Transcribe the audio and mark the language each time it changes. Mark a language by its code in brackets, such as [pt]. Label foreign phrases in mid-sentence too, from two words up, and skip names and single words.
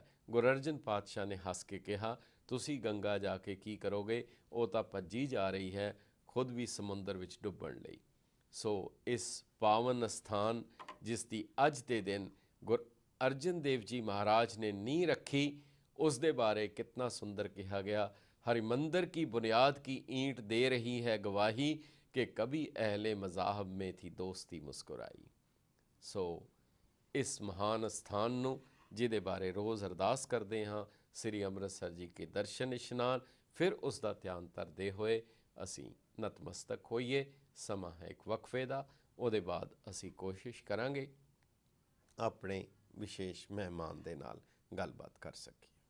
[pa] ਗੁਰੂ ਅਰਜਨ ਪਾਤਸ਼ਾਹ ਨੇ ਹੱਸ ਕੇ ਕਿਹਾ, ਤੁਸੀਂ ਗੰਗਾ ਜਾ ਕੇ ਕੀ ਕਰੋਗੇ, ਉਹ ਤਾਂ ਭੱਜੀ ਜਾ ਰਹੀ ਹੈ, ਖੁਦ ਵੀ ਸਮੁੰਦਰ ਵਿੱਚ ਡੁੱਬਣ ਲਈ। ਸੋ ਇਸ ਪਾਵਨ ਅਸਥਾਨ ਜਿਸ ਦੀ ਅੱਜ ਦੇ ਦਿਨ ਗੁਰੂ ਅਰਜਨ ਦੇਵ ਜੀ ਮਹਾਰਾਜ ਨੇ ਨੀਂਹ ਰੱਖੀ, ਉਸ ਦੇ ਬਾਰੇ ਕਿਤਨਾ ਸੁੰਦਰ ਕਿਹਾ ਗਿਆ, [hi] हरिमंदिर की बुनियाद की ईंट दे रही है गवाही कि कभी अहले मज़ाहब में थी दोस्ती मुस्कुराई। सो इस महान स्थान [pa] ਨੂੰ ਜਿਹਦੇ ਬਾਰੇ ਰੋਜ਼ ਅਰਦਾਸ ਕਰਦੇ ਹਾਂ, ਸ੍ਰੀ ਅੰਮ੍ਰਿਤਸਰ ਜੀ ਕੇ ਦਰਸ਼ਨ ਇਸ਼ਨਾਨ, ਫਿਰ ਉਸ ਦਾ ਧਿਆਨ ਧਰਦੇ ਹੋਏ ਅਸੀਂ ਨਤਮਸਤਕ ਹੋਈਏ। ਸਮਾਂ ਹੈ ਇੱਕ ਵਕਫੇ ਦਾ, ਉਹਦੇ ਬਾਅਦ ਅਸੀਂ ਕੋਸ਼ਿਸ਼ ਕਰਾਂਗੇ ਆਪਣੇ ਵਿਸ਼ੇਸ਼ ਮਹਿਮਾਨ ਦੇ ਨਾਲ ਗੱਲਬਾਤ ਕਰ ਸਕੀਏ।